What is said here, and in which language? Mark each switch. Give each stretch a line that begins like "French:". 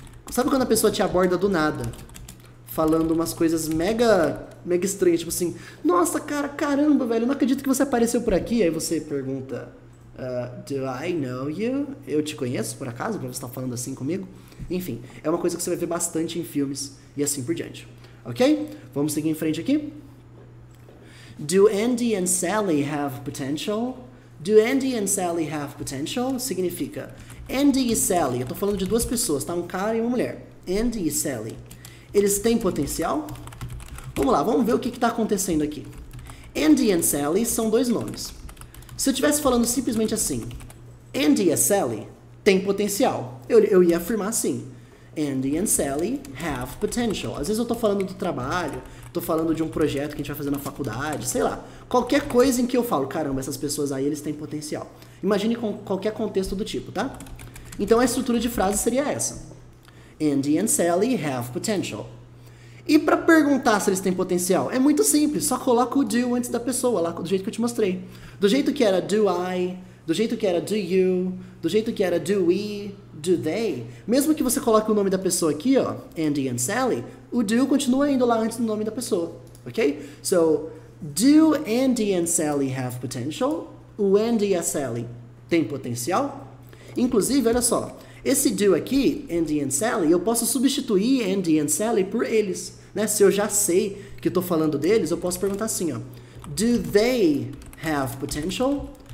Portuguese: Sabe quando a pessoa te aborda do nada, falando umas coisas mega estranhas, tipo assim, nossa, cara, caramba, velho, eu não acredito que você apareceu por aqui. Aí você pergunta,
English: do I know you?
Portuguese: Eu te conheço, por acaso, pra você estar falando assim comigo? Enfim, é uma coisa que você vai ver bastante em filmes e assim por diante. Ok? Vamos seguir em frente aqui.
English: Do Andy and Sally have potential? Do Andy and Sally have potential?
Portuguese: Significa Andy e Sally. Eu tô falando de duas pessoas, tá? Um cara e uma mulher. Andy e Sally. Eles têm potencial? Vamos lá, vamos ver o que está acontecendo aqui. Andy e Sally são dois nomes. Se eu estivesse falando simplesmente assim, Andy e Sally têm potencial, eu ia afirmar assim.
English: Andy and Sally have potential.
Portuguese: Às vezes eu tô falando do trabalho, tô falando de um projeto que a gente vai fazer na faculdade, sei lá. Qualquer coisa em que eu falo, caramba, essas pessoas aí, eles têm potencial. Imagine com qualquer contexto do tipo, tá? Então a estrutura de frase seria essa.
English: Andy and Sally have potential.
Portuguese: E para perguntar se eles têm potencial, é muito simples, só coloca o do antes da pessoa, lá do jeito que eu te mostrei. Do jeito que era do I, do jeito que era do you, do jeito que era do we, do they. Mesmo que você coloque o nome da pessoa aqui, ó, Andy and Sally, o do continua indo lá antes do nome da pessoa, ok?
English: So, do Andy and Sally have potential?
Portuguese: O Andy e a Sally têm potencial? Inclusive, olha só, esse do aqui, Andy and Sally, eu posso substituir Andy and Sally por eles, né? Se eu já sei que estou falando deles, eu posso perguntar assim, ó,
English: do they have potential?